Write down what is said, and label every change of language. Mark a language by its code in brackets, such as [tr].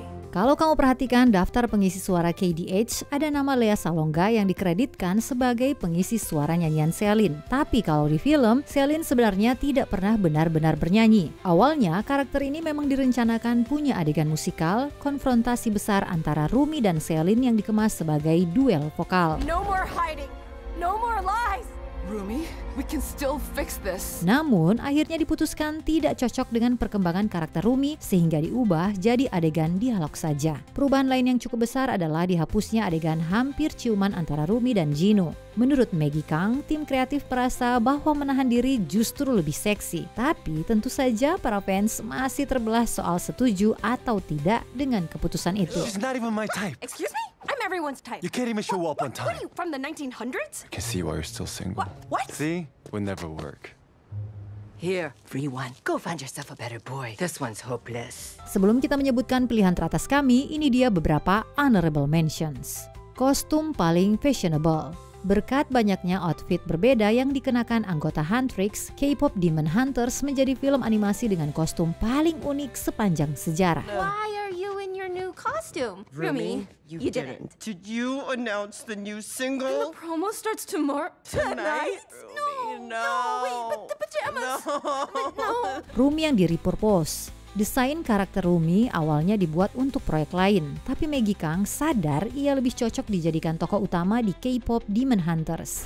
[id] Kalau kamu perhatikan daftar pengisi suara KDH, ada nama Lea Salonga yang dikreditkan sebagai pengisi suara nyanyian Selin. Tapi kalau di film, Selin sebenarnya tidak pernah benar-benar bernyanyi. Awalnya, karakter ini memang direncanakan punya adegan musikal, konfrontasi besar antara Rumi dan Selin yang dikemas sebagai duel vokal. [en] No more hiding, no more lies. Rumi, we can still fix this. [id] Namun, akhirnya diputuskan tidak cocok dengan perkembangan karakter Rumi sehingga diubah jadi adegan dialog saja. Perubahan lain yang cukup besar adalah dihapusnya adegan hampir ciuman antara Rumi dan Jinu. Menurut Maggie Kang, tim kreatif merasa bahwa menahan diri justru lebih seksi. Tapi tentu saja para fans masih terbelah soal setuju atau tidak dengan keputusan itu. [en] She's not even my type. Excuse me? I'm everyone's type. You can't even show up on time. What are you, from the 1900s? I can see why you're still single. What? See? Would never work. Here, free one. Go find yourself a better boy. This one's hopeless. [id] Sebelum kita menyebutkan pilihan teratas kami, ini dia beberapa [en] honorable mentions. [id] Kostum paling fashionable. Berkat banyaknya outfit berbeda yang dikenakan anggota Huntrix, K-pop Demon Hunters menjadi film animasi dengan kostum paling unik sepanjang sejarah. [en] Why are you in your new costume? Rumi, you didn't. Did you announce the new single? The promo starts tomorrow. Tonight? No, wait, but the pajamas. No. [id] Rumi yang di-repurpose. Desain karakter Rumi awalnya dibuat untuk proyek lain, tapi Maggie Kang sadar ia lebih cocok dijadikan tokoh utama di K-pop Demon Hunters.